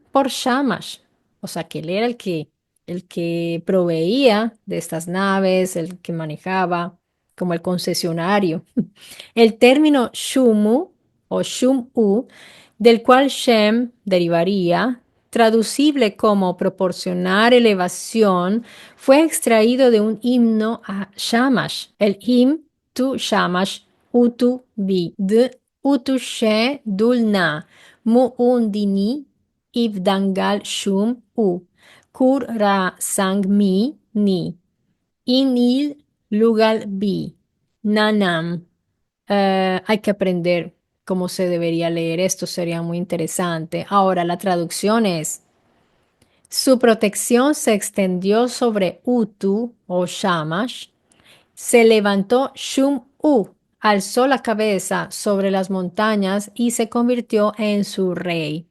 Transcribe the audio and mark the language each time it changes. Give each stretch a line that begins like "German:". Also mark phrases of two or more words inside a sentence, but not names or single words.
Spanish: O sea que él era el que el que proveía de estas naves, el que manejaba, como el concesionario. El término Shumu o Shumu, del cual Shem derivaría, traducible como proporcionar elevación, fue extraído de un himno a Shamash, el himn tu Shamash
Sumerian: utu vid utu she dulna muundini ibdangal shum u kur ra sang mi ni inil lugal bi nanam.
Spanish: Hay que aprender cómo se debería leer esto, sería muy interesante. Ahora, la traducción es, su protección se extendió sobre Utu o Shamash, se levantó Shum-U, alzó la cabeza sobre las montañas y se convirtió en su rey.